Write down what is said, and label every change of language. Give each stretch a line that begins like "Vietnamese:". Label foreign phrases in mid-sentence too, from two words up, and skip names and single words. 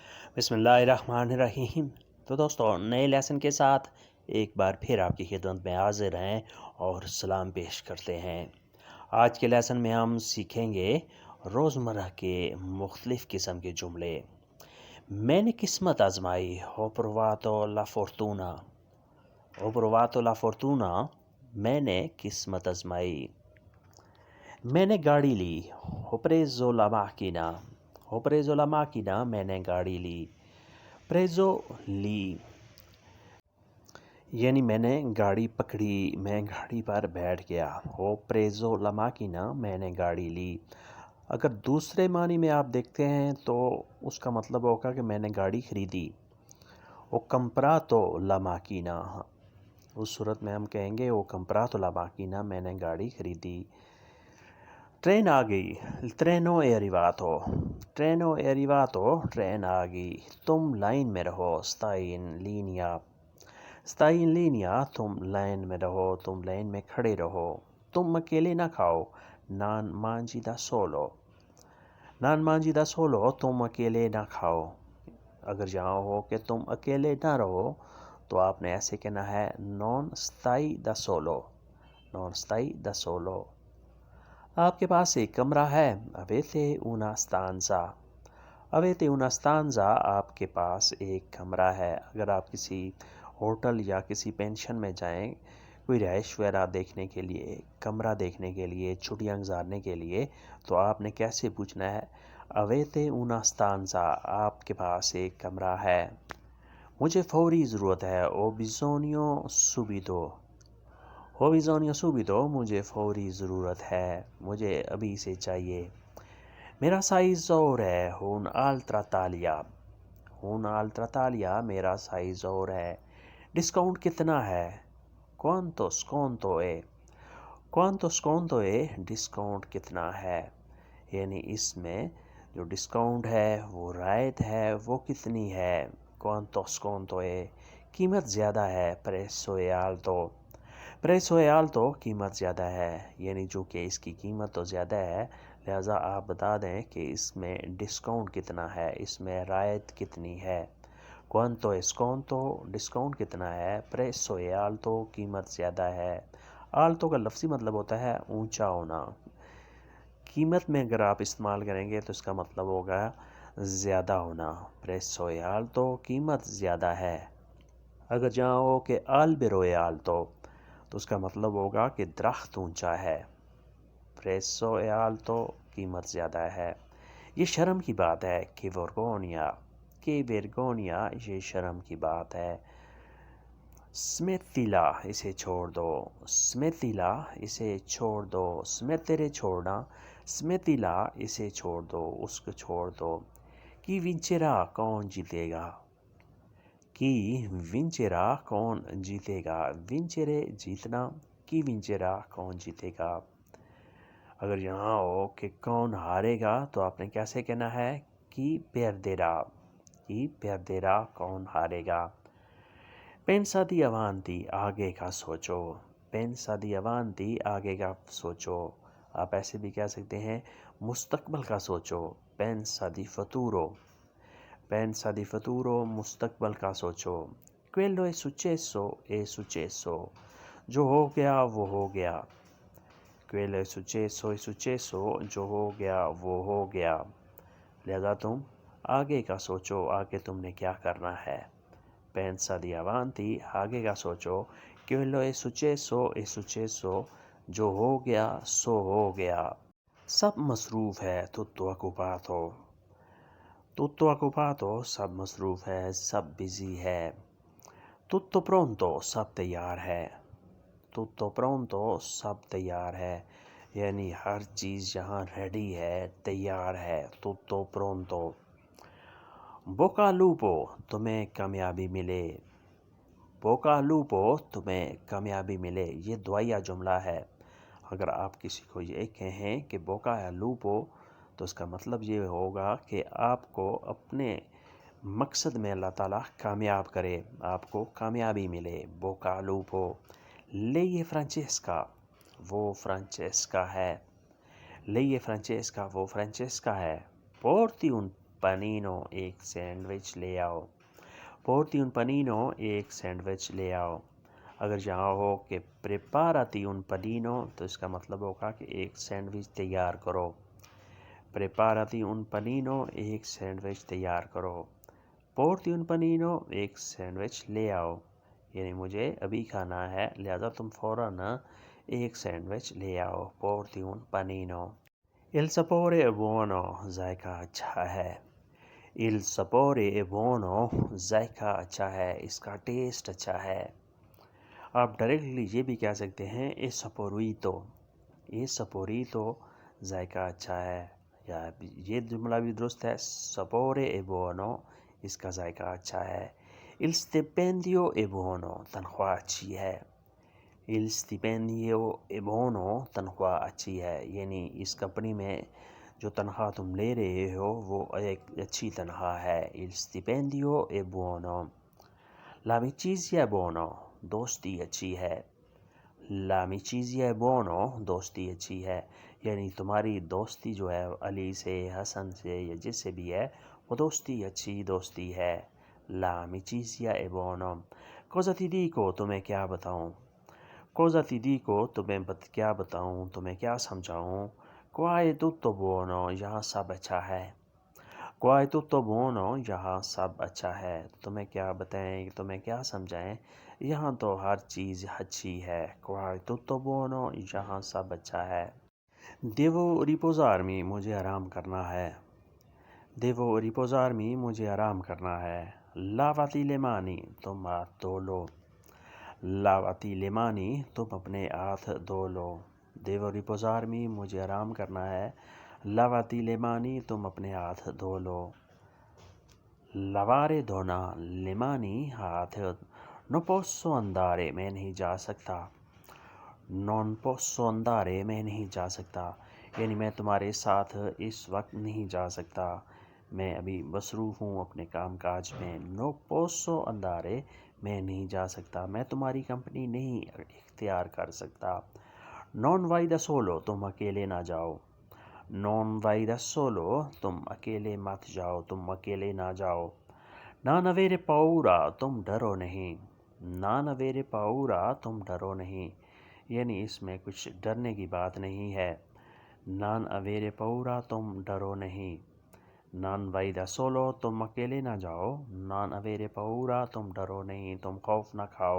Urdu: بسم اللہ الرحمن الرحیم۔ تو دوستو، نئے لیسن کے ساتھ ایک بار پھر آپ کی خدمت میں حاضر ہیں اور سلام پیش کرتے ہیں۔ آج کے لیسن میں ہم سیکھیں گے روزمرہ کے مختلف قسم کے جملے۔ میں نے قسمت آزمائی،
Italian: ho provato la fortuna۔ ho provato la fortuna،
Urdu: میں نے قسمت آزمائی۔ میں نے گاڑی لی،
Italian: ho preso la macchina۔ ho preso la macchina،
Urdu: میں نے گاڑی لی۔ پریزو لی یعنی میں نے گاڑی پکڑی، میں گاڑی پر بیٹھ گیا۔
Italian: ho preso la macchina,
Urdu: میں نے گاڑی لی۔ اگر دوسرے معنی میں آپ دیکھتے ہیں تو اس کا مطلب ہوگا کہ میں نے گاڑی خریدی۔
Italian: ho comprato la macchina,
Urdu: اس صورت میں ہم کہیں گے
Italian: ho comprato la macchina,
Urdu: میں نے گاڑی خریدی۔ ٹرین آ گئی،
Italian: treno è arrivato. treno è arrivato,
Urdu: ٹرین آ گئی۔ تم لائن میں رہو،
Italian: stai in linea۔ stai in linea،
Urdu: تم لائن میں رہو، تم لائن میں کھڑے رہو۔ تم اکیلے نہ کھاؤ،
Italian: non mangi da solo۔ non mangi da solo،
Urdu: تم اکیلے نہ کھاؤ۔ اگر یہاں ہو کہ تم اکیلے نہ رہو تو آپ نے ایسے کہنا ہے
Italian: non stai da solo۔ non stai da solo۔
Urdu: آپ کے پاس ایک کمرہ ہے،
Italian: avete una stanza۔ avete una stanza،
Urdu: آپ کے پاس ایک کمرہ ہے۔ اگر آپ کسی ہوٹل یا کسی پینشن میں جائیں کوئی رہائش وغیرہ دیکھنے کے لیے، کمرہ دیکھنے کے لیے، چھٹیاں گزارنے کے لیے، تو آپ نے کیسے پوچھنا ہے؟
Italian: avete una stanza،
Urdu: آپ کے پاس ایک کمرہ ہے۔ مجھے فوری ضرورت ہے،
Italian: ho bisogno subito۔ ho bisogno subito،
Urdu: مجھے فوری ضرورت ہے، مجھے ابھی سے چاہیے۔ میرا سائز اور ہے،
Italian: un'altra taglia۔ un'altra taglia،
Urdu: میرا سائز اور ہے۔ ڈسکاؤنٹ کتنا ہے؟
Italian: quanto sconto è۔ quanto sconto è،
Urdu: ڈسکاؤنٹ کتنا ہے؟ یعنی اس میں جو ڈسکاؤنٹ ہے، وہ رعایت ہے، وہ کتنی ہے؟
Italian: quanto sconto è،
Urdu: قیمت زیادہ ہے،
Italian: prezzo è alto۔ prezzo è alto،
Urdu: قیمت زیادہ ہے، یعنی جو کہ اس کی قیمت تو زیادہ ہے، لہٰذا آپ بتا دیں کہ اس میں ڈسکاؤنٹ کتنا ہے، اس میں رعایت کتنی ہے۔
Italian: quanto è sconto،
Urdu: ڈسکاؤنٹ کتنا ہے،
Italian: prezzo è alto،
Urdu: قیمت زیادہ ہے۔ alto کا لفظی مطلب ہوتا ہے اونچا ہونا۔ قیمت میں اگر آپ استعمال کریں گے تو اس کا مطلب ہوگا زیادہ ہونا۔
Italian: prezzo è alto،
Urdu: قیمت زیادہ ہے۔ اگر جہاں ہو کہ
Italian: albero è alto
Urdu: تو اس کا مطلب ہوگا کہ درخت اونچا ہے۔
Italian: prezzo è alto،
Urdu: قیمت زیادہ ہے۔ یہ شرم کی بات ہے،
Italian: che vergogna۔ che vergogna،
Urdu: یہ شرم کی بات ہے۔ smettila، اسے چھوڑ دو۔ smettila، اسے چھوڑ دو۔ smettere چھوڑنا، smettila، اسے چھوڑ دو، اس کو چھوڑ دو۔
Italian: chi vincerà،
Urdu: کون جیتے گا؟
Italian: chi vincerà،
Urdu: کون جیتے گا؟
Italian: vincere جیتنا، chi vincerà،
Urdu: کون جیتے گا؟ اگر یہاں ہو کہ کون ہارے گا تو آپ نے کیسے کہنا ہے؟
Italian: chi perderà۔ chi perderà،
Urdu: کون ہارے گا؟
Italian: pensa di avanti،
Urdu: آگے کا سوچو۔
Italian: pensa di avanti،
Urdu: آگے کا سوچو۔ آپ ایسے بھی کہہ سکتے ہیں مستقبل کا سوچو،
Italian: pensa di futuro۔ pensa di futuro،
Urdu: مستقبل کا سوچو۔
Italian: quello è successo è successo،
Urdu: جو ہو گیا وہ ہو گیا۔
Italian: quello è successo è successo،
Urdu: جو ہو گیا وہ ہو گیا۔ لہذا تم آگے کا سوچو، آگے تم نے کیا کرنا ہے۔
Italian: pensa di avanti،
Urdu: آگے کا سوچو۔
Italian: quello è successo è successo،
Urdu: جو ہو گیا سو ہو گیا۔ سب مصروف ہے،
Italian: tutto occupato۔ tutto occupato،
Urdu: سب مصروف ہے، سب بزی ہے۔
Italian: tutto pronto،
Urdu: سب تیار ہے۔
Italian: tutto pronto،
Urdu: سب تیار ہے، یعنی ہر چیز یہاں ریڈی ہے، تیار ہے۔
Italian: tutto pronto۔ bocca al lupo،
Urdu: تمہیں کامیابی ملے۔
Italian: bocca al lupo،
Urdu: تمہیں کامیابی ملے، یہ دعائیہ جملہ ہے۔ اگر آپ کسی کو یہ کہیں کہ
Italian: bocca al lupo
Urdu: تو اس کا مطلب یہ ہوگا کہ آپ کو اپنے مقصد میں اللہ تعالیٰ کامیاب کرے، آپ کو کامیابی ملے۔
Italian: bocca al lupo۔ lei è Francesca،
Urdu: وہ فرانچیسکا ہے۔
Italian: lei è Francesca،
Urdu: وہ فرانچیسکا ہے۔
Italian: porti un panino
Urdu: ایک سینڈوچ لے آؤ.
Italian: porti un panino
Urdu: ایک سینڈوچ لے آؤ. اگر یہاں ہو کہ
Italian: preparati un panino
Urdu: تو اس کا مطلب ہوگا کہ ایک سینڈوچ تیار کرو.
Italian: preparati un panino
Urdu: ایک سینڈوچ تیار کرو.
Italian: porti un panino
Urdu: ایک سینڈوچ لے آؤ، یعنی مجھے ابھی کھانا ہے لہذا تم فوراً ایک سینڈوچ لے آؤ.
Italian: porti un panino. Il sapore è buono
Urdu: ذائقہ اچھا ہے.
Italian: Il sapore è buono
Urdu: ذائقہ اچھا ہے، اس کا ٹیسٹ اچھا ہے. آپ ڈائریکٹلی یہ بھی کہہ سکتے ہیں
Italian: è saporito. è saporito
Urdu: ذائقہ اچھا ہے، یا یہ جملہ بھی درست ہے.
Italian: sapore è buono
Urdu: اس کا ذائقہ اچھا ہے.
Italian: Il stipendio è buono
Urdu: تنخواہ اچھی ہے.
Italian: Il stipendio è buono
Urdu: تنخواہ اچھی ہے، یعنی اس کمپنی میں جو تنخواہ تم لے رہے ہو وہ ایک اچھی تنخواہ ہے.
Italian: Il stipendio è buono. L'amicizia è buono
Urdu: دوستی اچھی ہے.
Italian: L'amicizia è buono
Urdu: دوستی اچھی ہے، یعنی تمہاری دوستی جو ہے علی سے، حسن سے یا جس سے بھی ہے وہ دوستی اچھی دوستی ہے.
Italian: L'amicizia è buono. Cosa ti dico
Urdu: تمہیں کیا بتاؤں.
Italian: Cosa ti dico
Urdu: تمہیں کیا بتاؤں، تمہیں کیا سمجھاؤں.
Italian: Qua è tutto buono
Urdu: یہاں سب اچھا ہے.
Italian: Qua è tutto buono
Urdu: یہاں سب اچھا ہے. تمہیں کیا بتائیں، تمہیں کیا سمجھائیں، یہاں تو ہر چیز اچھی ہے.
Italian: Qua è tutto buono
Urdu: یہاں سب اچھا ہے.
Italian: Devo riposarmi
Urdu: مجھے آرام کرنا ہے.
Italian: Devo riposarmi
Urdu: مجھے آرام کرنا ہے.
Italian: Lavati le mani
Urdu: تم ہاتھ دھو لو.
Italian: Lavati le mani
Urdu: تم اپنے ہاتھ دھو لو.
Italian: Devo riposarmi
Urdu: مجھے آرام کرنا ہے.
Italian: Lavati le mani
Urdu: تم اپنے ہاتھ دھو لو. Lavare دھونا،
Italian: le mani ہاتھ. Non posso andare
Urdu: میں نہیں جا سکتا.
Italian: Non posso andare
Urdu: میں نہیں جا سکتا، یعنی میں تمہارے ساتھ اس وقت نہیں جا سکتا، میں ابھی مصروف ہوں اپنے کام کاج میں.
Italian: No posso andare
Urdu: میں نہیں جا سکتا، میں تمہاری کمپنی نہیں اختیار کر سکتا.
Italian: Non vai da solo
Urdu: تم اکیلے نہ جاؤ.
Italian: Non vai da solo
Urdu: تم اکیلے مت جاؤ، تم اکیلے نہ جاؤ.
Italian: Non avere paura
Urdu: تم ڈرو نہیں.
Italian: Non avere paura
Urdu: تم ڈرو نہیں، یعنی اس میں کچھ ڈرنے کی بات نہیں ہے.
Italian: Non avere paura
Urdu: تم ڈرو نہیں.
Italian: Non vai da solo
Urdu: تم اکیلے نہ جاؤ.
Italian: Non avere paura
Urdu: تم ڈرو نہیں، تم خوف نہ کھاؤ.